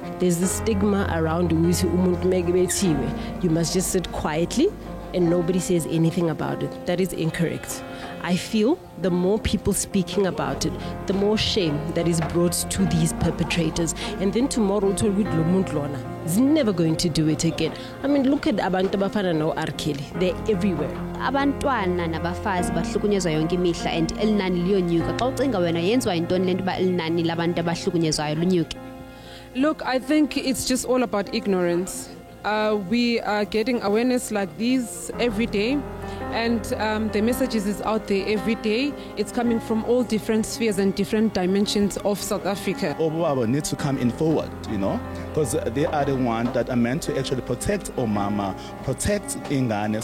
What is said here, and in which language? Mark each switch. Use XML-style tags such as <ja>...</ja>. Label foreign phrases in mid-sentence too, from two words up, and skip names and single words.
<en>There's this stigma around you must just sit quietly and nobody says anything about it. That is incorrect. I feel the more people speaking about it, the more shame that is brought to these perpetrators. And then tomorrow, is never going to do it again. I mean, look at</en> <xh>abantu abafana no</xh> <en>R. Kelly. They're everywhere.</en> <xh>Abantwana nabafazi bahlukunyezwa yonke imihla and elinani liyonyuka. Xa ucinga wena yenziwa yintoni lento ba elinani labantu abahlukunyezwayo lunyuke?</xh> <en>Look, I think it's just all about ignorance. We are getting awareness like these every day, and the messages is out there every day. It's coming from all different spheres and different dimensions of South Africa. Obaba need to come in forward, because they are the ones that are meant to actually protect Omama, protect Ingane.</en>